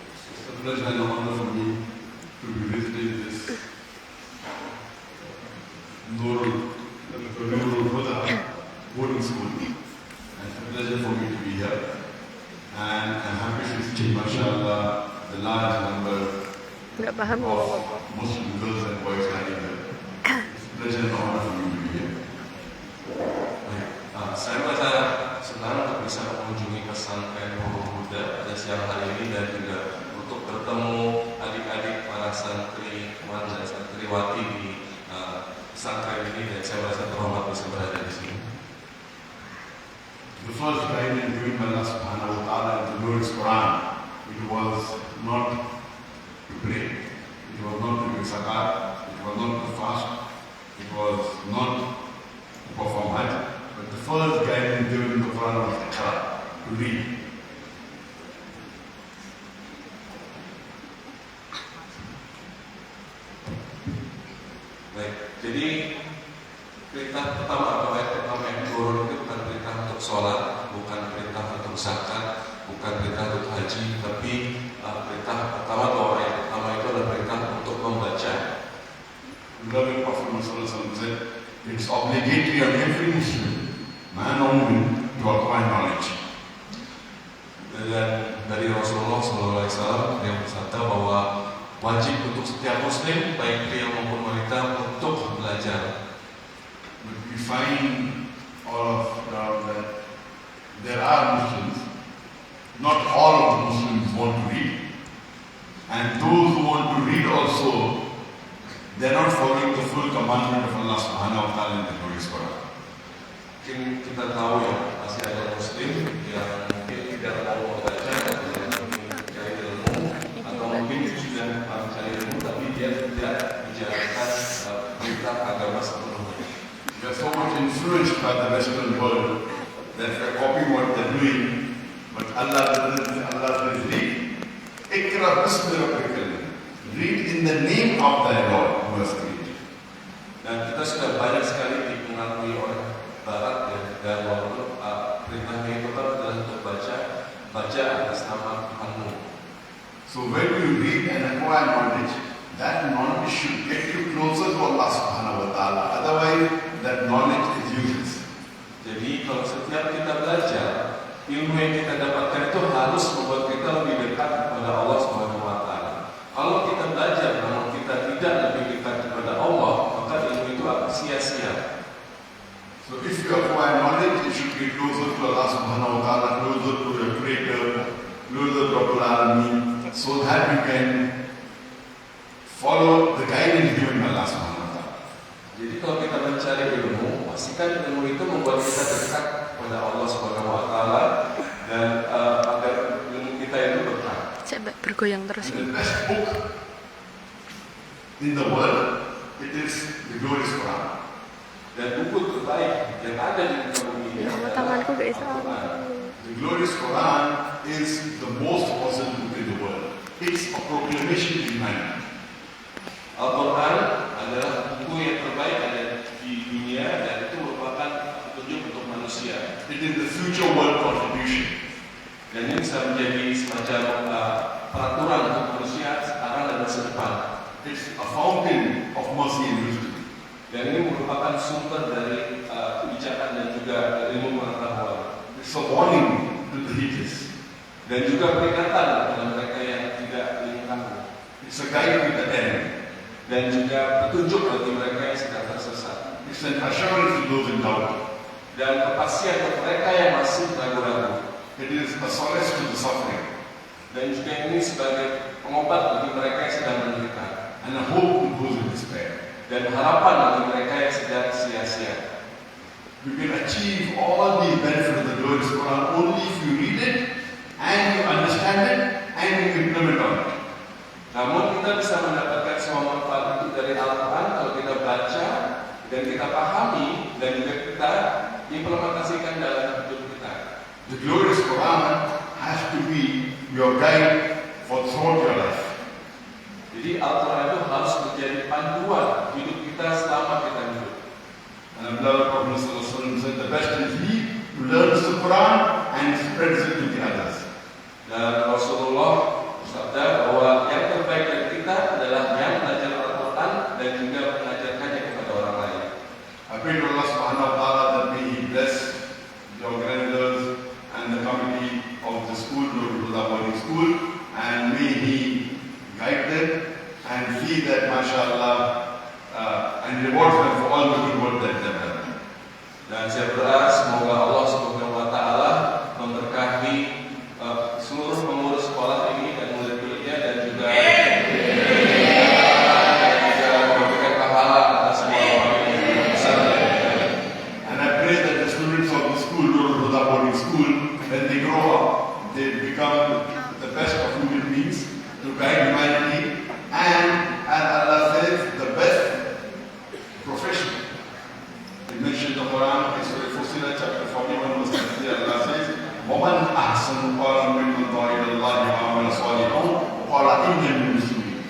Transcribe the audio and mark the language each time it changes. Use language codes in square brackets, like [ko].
[en] It's a pleasure and honor for me to be visiting this Nurul Huda boarding school. And it's a pleasure for me to be here. And I'm happy to see, mashallah, the large number [id] Nggak paham [en] of [id] apa-apa. [en] Muslim girls and boys standing here. It's a pleasure and honor for me to be here. [id] Saya merasa senang untuk bisa mengunjungi pesantren Nurul Huda pada siang hari ini dan juga untuk bertemu adik-adik para santriwan dan santriwati di pesantren ini, dan saya merasa terhormat bisa berada di sini. [en] The first guidance given by Allah subhanahu wa ta'ala in the Lord's Quran, it was not to pray, it was not to give zakat, it was not to fast, it was not to perform hajj, but the first guidance given in the Quran was Iqra, to read. [id] Baik, jadi perintah pertama atau ayat pertama yang turun itu bukan perintah untuk sholat, bukan perintah untuk zakat, bukan perintah untuk haji, tapi perintah pertama atau ayat pertama itu adalah perintah untuk membaca. [en] The beloved Prophet Muhammad said, it's obligatory on every Muslim, man or woman, to acquire knowledge. [id] Dan dari Rasulullah SAW yang bersabda bahwa wajib untuk setiap Muslim, baik pria maupun wanita, untuk belajar. [en] But we find all of that there are Muslims, not all of the Muslims want to read. And those who want to read also, they're not following the full commandment of Allah subhanahu wa ta'ala in the glorious Quran. [id] Mungkin kita tahu ya, masih ada Muslim yang mungkin tidak mau membaca, tidak mencari ilmu, atau mungkin sudah mencari ilmu, tapi dia tidak menjalankan perintah agama sepenuhnya. [en] We are so much influenced by the Western world that we're copying what they're doing, but Allah says, read. [ar] Ikra bismi rabbikal. [en] Read in the name of thy Lord who has created. [id] Dan kita sudah banyak sekali dipengaruhi oleh Barat ya, dan walaupun perintahnya itu adalah untuk baca atas nama Tuhanmu. [en] So when you read and acquire knowledge, that knowledge should get you closer to Allah subhanahu wa ta'ala. Otherwise, that knowledge is useless. [id] Jadi kalau setiap kita belajar, ilmu yang kita dapatkan itu harus membuat kita lebih dekat kepada Allah Subhanahu wa taala. Kalau kita belajar namun kita tidak lebih dekat kepada Allah, maka ilmu itu akan sia-sia. [en] So if you acquire knowledge, you should be closer to Allah subhanahu wa ta'ala, closer to the Creator, closer to Rabbul Alameen, so that you can follow the guidance given by Allah subhanahu wa ta'ala. [id] Jadi kalau kita mencari ilmu, pastikan ilmu itu membuat kita dekat kepada Allah Subhanahu wa taala dan agar ilmu kita itu berkah. Coba bergoyang terus. [en] And the best book in the world, it is the glorious Quran. [id] Dan buku terbaik yang ada di muka bumi ini Ya Allah, adalah tanganku gak bisa. Al-Quran. [en] The glorious Quran is the most awesome book in the world. It's a proclamation to humanity. [id] Al-Quran adalah buku yang terbaik ada di dunia dan itu merupakan petunjuk untuk manusia. [en] It is the future world contribution. [id] Dan ini bisa menjadi semacam peraturan untuk manusia sekarang dan masa depan. [en] It's a fountain of mercy and wisdom. [id] Dan ini merupakan sumber dari kebijakan dan juga ilmu pengetahuan. [en] It's a warning to the heedless. [id] Dan juga peringatan kepada mereka yang tidak ingin tahu. [en] It's a guide to the end. [id] Dan juga petunjuk bagi mereka yang sedang tersesat. [en] It's an assurance to those in doubt. [id] Dan kepastian untuk mereka yang masih ragu-ragu. [en] It is a solace to the suffering. [id] Dan juga ini sebagai pengobat bagi mereka yang sedang menderita. [en] And a hope to those in despair. [id] Dan harapan bagi mereka yang sedang sia-sia. [en] You can achieve all these benefits of the glorious Quran only if you read it and you understand it and you implement on it. [id] Namun kita bisa mendapatkan semua manfaat itu dari Al-Quran kalau kita baca dan kita pahami dan juga kita implementasikan dalam hidup kita. [en] The glorious Quran has to be your guide for throughout your life. [id] Jadi Al-Quran itu harus menjadi panduan hidup kita selama kita hidup. [en] And the beloved Prophet ﷺ said the best is he who learns the Quran and spreads it to the others. [id] Dan Rasulullah bersabda bahwa yang terbaik dari kita adalah yang belajar Al-Quran dan juga mengajarkannya kepada orang lain. [en] I pray to Allah Subhanahu wa Taala that may He bless the organizers and the committee of the school, Nurul Huda Boarding School, and may He guide them and feed that, mashallah, and reward them for all the good work that they have done. [id] Dan saya berdoa semoga Allah Subhanahu wa Taala memberkahi seluruh pengurus sekolah ini dan murid-muridnya dan juga memberikan pahala atas semua orang yang besar. [en] And I pray that the students of the school, Nurul Huda Boarding School, when they grow up, they become the best of human beings to guide humanity and, as Allah says, the best profession. It mentioned the Quran, Surah Fussilat, chapter 41, verse 33, Allah says, [ar] وَمَنْ أَحْسَنُ قَالًا مِمَّنْ دَعَا إِلَى اللَّهِ وَعَمِلَ صَالِحًا وَقَالَ إِنَّنِي مِنَ الْمُسْلِمِينَ.